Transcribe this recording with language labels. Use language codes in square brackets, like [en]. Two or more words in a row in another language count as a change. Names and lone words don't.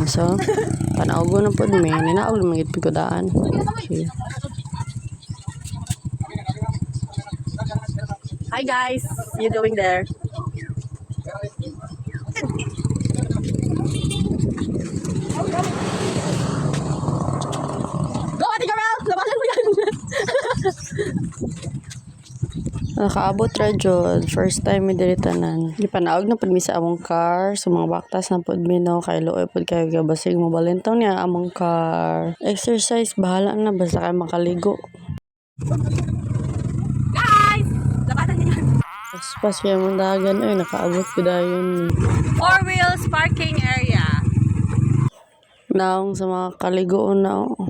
[ceb] So, panaugo na po mi. Ninaog na magigit ko daan. Okay. [en] Hi guys, you doing there? [tl] Go Ate Carol! Labanan mo yan! [ceb] Nakaabot ra jud, [en] first time [ceb] mi diri tanan. Gipanaog na pud mi sa among car, sa mga baktas na pud mi no kay luoy pud kayo gabasig mo balentong niya among car. Exercise bahala na basta kay makaligo. [tl] Guys! Labanan niyo yan! [ceb] Pas kaya mong dagan ay nakaabot ko dayon. [en] 4 wheels parking area. [ceb] Naong sa mga kaligoon na